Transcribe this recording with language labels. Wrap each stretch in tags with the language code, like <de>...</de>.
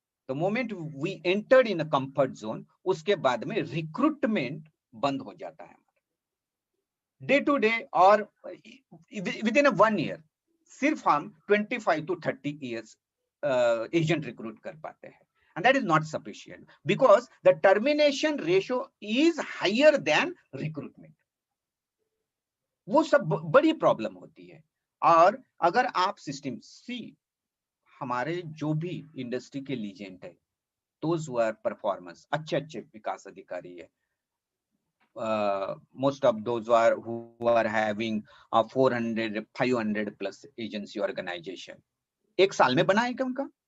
<en>the moment we entered in a comfort zone,</en> <hi>उसके बाद में रिक्रूटमेंट बंद हो जाता है. डे टू डे और विद इन 1 year सिर्फ हम 25 to 30 years एजेंट रिक्रूट कर पाते हैं.</hi> <en>And that is not sufficient because the termination ratio is higher than recruitment.</en> <hi>वो सब बड़ी प्रॉब्लम होती है. और अगर आप सिस्टम सी, हमारे जो भी इंडस्ट्री के लीजेंड है,</hi> <en>those who are performance,</en> <hi>अच्छे विकास अधिकारी है,</hi> <en>most of those who are having 400-500 plus agency organization,</en> <hi>एक साल में बना है क्या उनका?</hi>